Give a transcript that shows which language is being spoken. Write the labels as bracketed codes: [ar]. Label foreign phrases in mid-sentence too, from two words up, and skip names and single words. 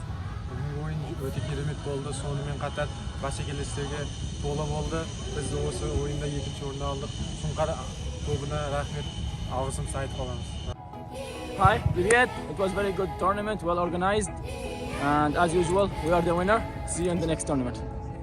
[kk] Бүгінгі ойын өте керемет болды. Сонымен қатар бәсекелестерге толы болды. Біз осы ойында екінші орын алдық. Сұңқар клубына рахмет, алғысымызды айтып қаламыз. [en] Hi, привет. It was very good tournament, well organized, and as usual, we are the winner. See you in the next tournament.